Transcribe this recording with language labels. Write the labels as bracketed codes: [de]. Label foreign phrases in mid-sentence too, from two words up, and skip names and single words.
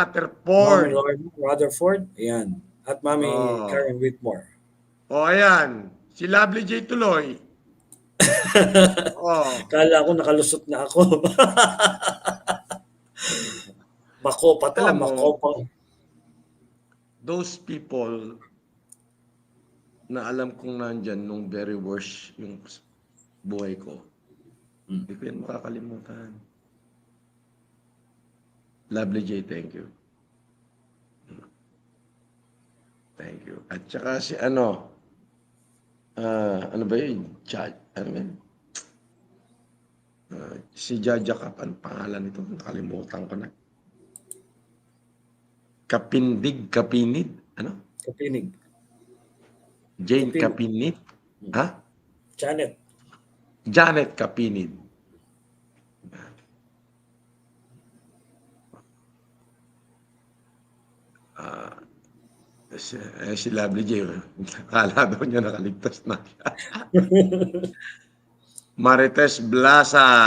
[tl] Rutherford. Lord Rutherford, ayan, at Mami Karen Whitmore. O ayan, si Lovely J tuloy. Kala ko nakalusot na ako. Makopa to, Alam mo, makopa. [en] those people [tl] na alam kong nandyan nung [en] very worst [tl] yung buhay ko, hindi ko yan makakalimutan. [en] Lovely J, thank you. Thank you. [tl] At saka si Ano ba yun? Ano ba yun? Si Jaja Cap, ano pangalan nito? Nakalimutan ko na. Kapinid? Ano? Kapinig. Jane Kapinid. Kapinid? Ha? Janet. Janet Kapinid. Si Lovely J, akala daw niya nakaligtas na siya. Marites Blasa.